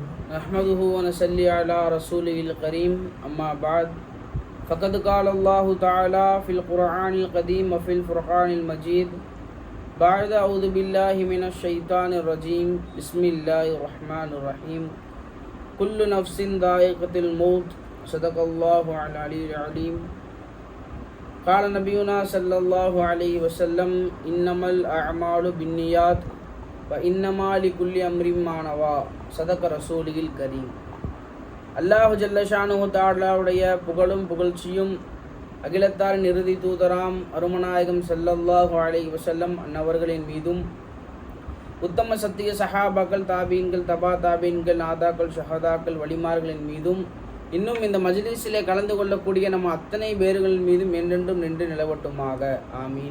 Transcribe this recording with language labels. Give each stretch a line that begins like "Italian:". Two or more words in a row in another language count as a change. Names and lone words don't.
Arabic: نحمده ونصلي على رسوله الكريم. أما بعد فقد قال الله تعالى في القرآن القديم وفي الفرقان المجيد بعد أعوذ بالله من الشيطان الرجيم بسم الله الرحمن الرحيم كل نفس ذائقة الموت صدق الله العلي العليم. قال نبينا صلى الله عليه وسلم إنما الأعمال بالنيات وإنما لكل أمر ما نوى صدق رسوله الكريم. الله جل شأنه
Tamil: தஆலாவுடைய புகழும் புகழ்ச்சியும் அகிலத்தாரின் இறுதி தூதராம் அருமநாயகம்
Arabic: صلى الله عليه وسلم
Tamil: அன்னவர்களின் மீதும் உத்தம சத்திய சஹாபாக்கள் தாபீன்கள் தபா தாபீன்கள் நாதாக்கள் ஷஹதாக்கள் வலிமார்களின் மீதும் இன்னும் இந்த மஜ்லிஸிலே கலந்து கொள்ளக்கூடிய நம்ம அத்தனை பேர்களின் மீதும் என்றென்றும் நின்று நிலவட்டுமாக ஆமீன்.